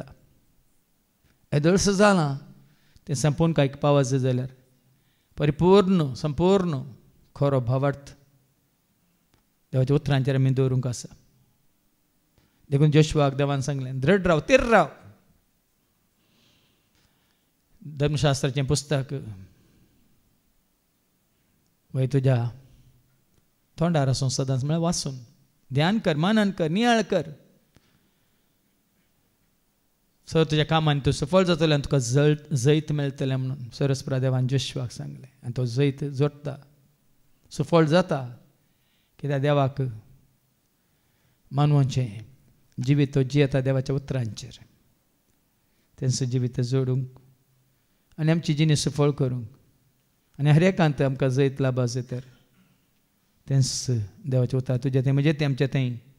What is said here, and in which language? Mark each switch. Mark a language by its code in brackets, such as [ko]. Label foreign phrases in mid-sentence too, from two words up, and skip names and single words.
[kok] येदोळस जालां तें संपूर्ण कांय पावत जाय जाल्यार परिपूर्ण संपूर्ण खरो भावार्थ देवाच्या उतरांचेर आमी दवरूंक आसा. देखून जोशुआक देवान सांगलें दृढ राव, तीर राव. धर्मशास्त्राचें पुस्तक वय तुज्या तोंडार आसूं सदांच म्हळ्यार वाचून ध्यान कर, मनन कर, नियाळ कर. सर तुज्या कामांनी तूं सफळ जातलें आनी तुका जैत मेळटलें म्हणून सरस्वरा देवान जोशुआक सांगलें आनी तो जैत जोडटा सफळ जाता कित्याक देवाक मानवाचें जिवीत तो जियेता देवाच्या उतरांचेर तेंच जिवीत जोडूंक आनी आमची जिणी सफळ करूंक आनी हर एकांत आमकां जैत लाभास तर तेंच देवाचें उतर तुजें तें म्हजें तें आमचें तें